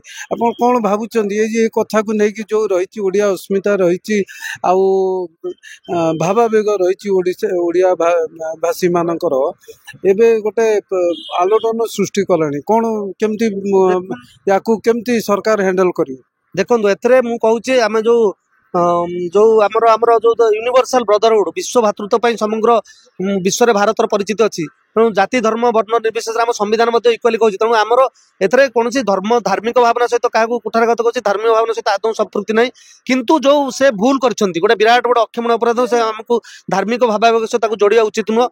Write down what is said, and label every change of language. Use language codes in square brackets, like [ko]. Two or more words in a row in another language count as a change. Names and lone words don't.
[or] ଆପଣ କ'ଣ ଭାବୁଛନ୍ତି ଏ କଥାକୁ ନେଇକି ଯେଉଁ ରହିଛି ଓଡ଼ିଆ ଅସ୍ମିତା ରହିଛି ଆଉ ଭାବାବେଗ ରହିଛି ଓଡ଼ିଆ ଭାଷୀମାନଙ୍କର ଏବେ ଗୋଟେ ଆଲୋଡ଼ନ ସୃଷ୍ଟି କଲାଣି, କ'ଣ କେମିତି ୟାକୁ କେମିତି ସରକାର ହ୍ୟାଣ୍ଡେଲ କରିବେ? ଦେଖନ୍ତୁ ଏଥିରେ ମୁଁ କହୁଛି ଆମେ ଯେଉଁ ଯୋ ଆମର ଆମର ଯୋ [en] universal brotherhood [or] ବିଶ୍ୱ ଭ୍ରାତୃତ୍ୱ ପାଇଁ ସମଗ୍ର ବିଶ୍ୱରେ ଭାରତର ପରିଚିତ ଅଛି। ତେଣୁ ଜାତି ଧର୍ମ ବର୍ଣ୍ଣ ନିର୍ବିଶେଷରେ ଆମ ସମ୍ବିଧାନ ମଧ୍ୟ ଇକ୍ୱାଲି କହୁଛି। ତେଣୁ ଆମର ଏଥିରେ କୌଣସି ଧର୍ମ ଧାର୍ମିକ ଭାବନା ସହିତ କାହାକୁ କୁଠାରଘାତ କରୁଛି, ଧାର୍ମିକ ଭାବନା ସହିତ ଆଦୌ ସମ୍ପୃକ୍ତି ନାହିଁ। କିନ୍ତୁ ଯୋଉ ସେ ଭୁଲ କରିଛନ୍ତି, ଗୋଟେ ବିରାଟ ଗୋଟେ ଅକ୍ଷମଣ ଅପରାଧ, ସେ ଆମକୁ ଧାର୍ମିକ ଭାବାବେଗ ସହିତ ତାକୁ ଯୋଡ଼ିବା ଉଚିତ ନୁହଁ।